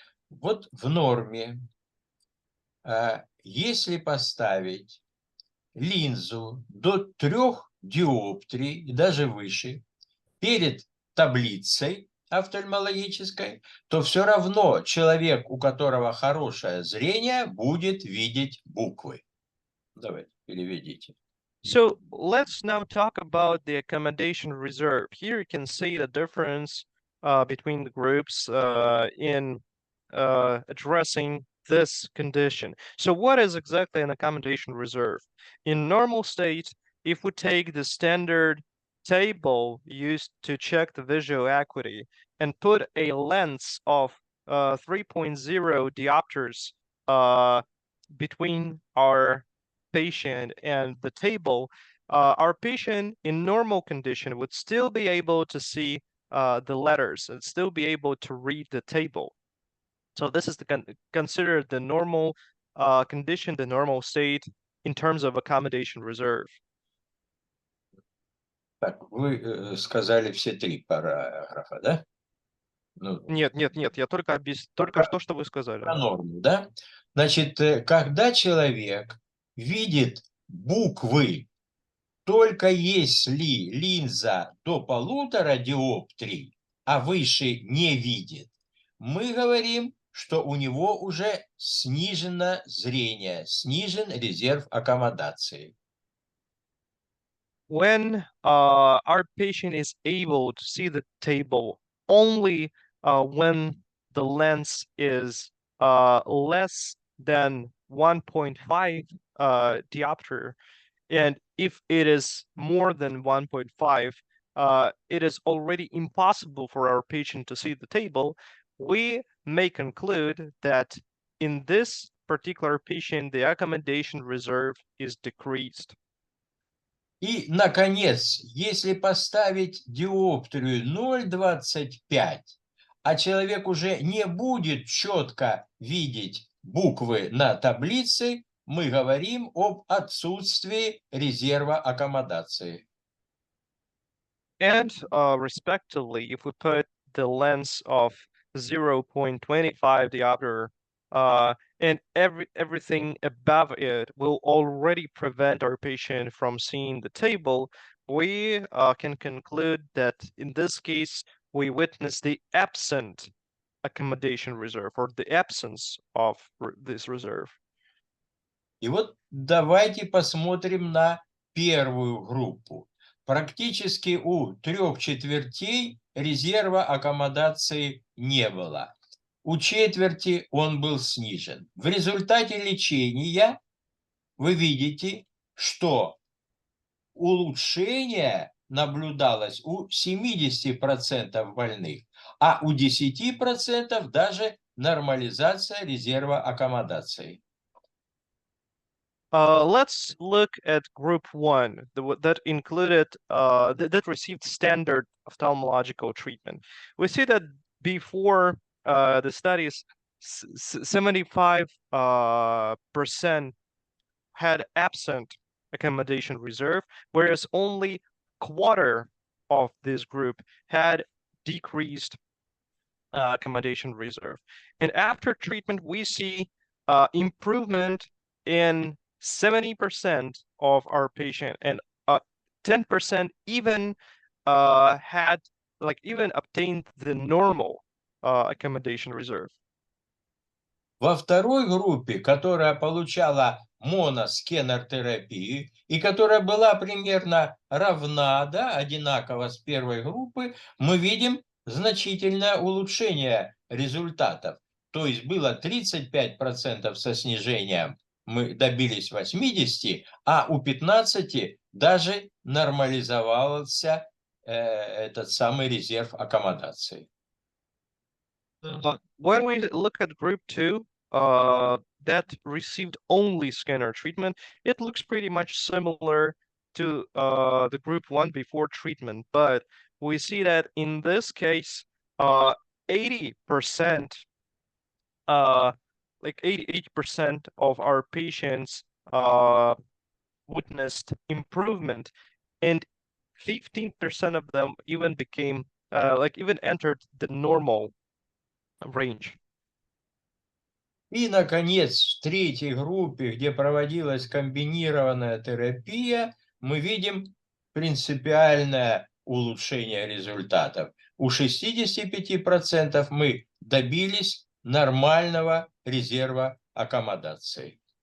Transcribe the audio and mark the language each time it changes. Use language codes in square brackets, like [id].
[ru] Вот в норме, если поставить линзу до 3 диоптрий и даже выше перед таблицей офтальмологической, то все равно человек, у которого хорошее зрение, будет видеть буквы. Давайте, переведите. [en] So let's now talk about the accommodation reserve. Here you can see the difference between the groups in addressing this condition. So what is exactly an accommodation reserve? In normal state, if we take the standard table used to check the visual acuity and put a lens of 3.0 diopters between our patient and the table, our patient in normal condition would still be able to see the letters and still be able to read the table. So this is considered the normal condition, the normal state in terms of accommodation reserve. [ru] Так, вы сказали все 3 параграфа, да? Нет, я только что вы сказали. Про норму, да? Значит, когда человек видит буквы, только если линза до 1,5 диоптрий, а выше не видит, мы говорим, что у него уже снижено зрение, снижен резерв аккомодации. [en] When our patient is able to see the table only when the lens is less than 1.5 diopter, and if it is more than 1.5, it is already impossible for our patient to see the table, we may conclude that in this particular patient, the accommodation reserve is decreased. [ru] И, наконец, если поставить диоптрию 0,25, а человек уже не будет четко видеть буквы на таблице, мы говорим об отсутствии резерва аккомодации. [en] And respectively, if we put the lens of 0.25 diopter and everything above it will already prevent our patient from seeing the table, we can conclude that in this case, we witness the absent accommodation reserve or the absence of this reserve. [ru] И вот давайте посмотрим на первую группу. Практически у 3/4 резерва аккомодации не было. У четверти он был снижен. В результате лечения вы видите, что улучшение наблюдалось у 70% больных, а у 10% даже нормализация резерва аккомодации. [en] Let's look at group 1 that included that received standard ophthalmological treatment. We see that before the studies, 75% had absent accommodation reserve, whereas only quarter of this group had decreased accommodation reserve. And after treatment, we see improvement in 70% of our patient, and 10% even had even obtained the normal accommodation reserve. [ru] Во второй группе, которая получала моноскенер-терапию и которая была примерно равна, да, одинакова с первой группы, мы видим значительное улучшение результатов. То есть было 35% со снижением, мы добились 80%, а у 15% даже нормализовался этот самый резерв аккомодации. [en] When we look at group 2, that received only scanner treatment, it looks pretty much similar to the group 1 before treatment, but we see that in this case, 80%, like 80% of our patients witnessed improvement, and 15% of them even became even entered the normal range. [ru] И, наконец, в третьей группе, где проводилась комбинированная терапия, мы видим принципиальное улучшение результатов. У 65% мы добились нормального резерва аккомодации.